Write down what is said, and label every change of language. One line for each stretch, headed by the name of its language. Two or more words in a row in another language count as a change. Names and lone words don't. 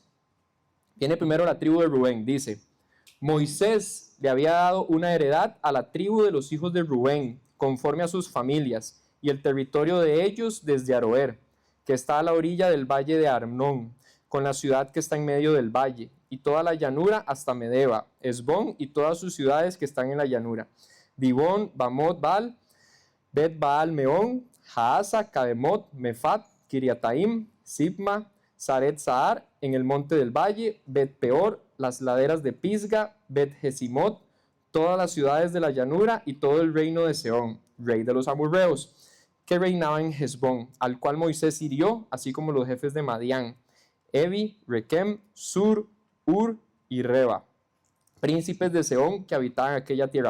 Spanish: Viene primero la tribu de Rubén. Dice, Moisés le había dado una heredad a la tribu de los hijos de Rubén, conforme a sus familias, y el territorio de ellos desde Aroer, que está a la orilla del valle de Arnón, con la ciudad que está en medio del valle, y toda la llanura hasta Medeba, Esbón y todas sus ciudades que están en la llanura. Dibón, Bamot, Baal, Bet Baal, Meón, Jaasa, Kademot, Mefat, Kiriataim, Sibma, Saret Sahar, en el monte del valle, Bet Peor, las laderas de Pisga, Bet Jesimot, todas las ciudades de la llanura y todo el reino de Sehón, rey de los amorreos, que reinaba en Hesbón, al cual Moisés hirió, así como los jefes de Madián, Evi, Rekem, Sur, Ur y Reba, príncipes de Sehón que habitaban aquella tierra.